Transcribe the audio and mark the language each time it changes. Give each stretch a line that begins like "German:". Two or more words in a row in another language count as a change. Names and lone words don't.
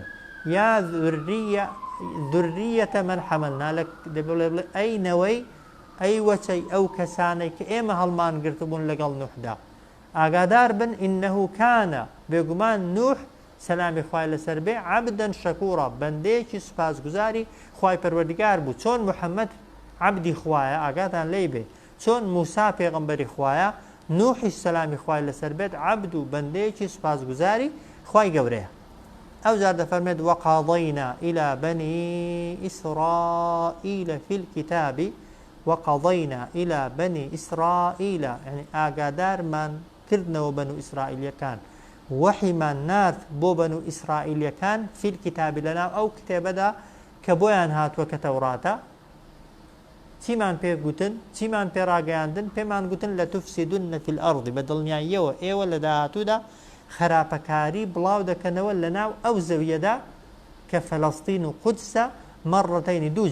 Arabic: یا ذورية من حملنا
Central Kurdish: ئەی نەوەی ئەی وەچەی ئەو کەسانەی کە ئێمە هەڵمان گرتبوون لەگەڵ نوحدا ئاگادار بن
Arabic: إنه کانە
Central Kurdish: بێگومان نوح سەلامی خوای لەسەر بێ
Arabic: عەبدەن شەکوورا
Central Kurdish: بەندەیەکی سپاسگوزاری خوای پەروەردگار بوو. چۆن محەممەد عەبدی خوایە ئاگاتان لێی بێ چۆن موسا پێغەمبەری خوایە نوحیش سەلامی خوای لەسەر بێت عەبد و بەندەیەکی سپاسگوزاری خوای گەورەیە. ئەو جار دەفەرمێت
Arabic: وقضينا إلى بني إسرائيل في الكتاب وقضينا إلى بني إسرائيل يعني
Central Kurdish: ئاگادارمان کردنەوە بەنو ئیسرائیلیەکان وحیمان نارد بۆ بەنو ئیسرائیلیەکان
Arabic: فی الکتاب
Central Kurdish: لەناو ئەو کتێبەدا کە بۆیان هاتووە کە تەوراتە چیمان پێ گوتن چیمان پێ ڕاگەیاندن پێمان گوتن
Arabic: لە تفسیدن فی الأرض
Central Kurdish: بە دڵنیاییەوە ئێوە لە داهاتوودا خراپەکاری بڵاو دەکەنەوە لەناو ئەو زەویەدا کە فەلەستین و قودسە مەڕەتەینی دوو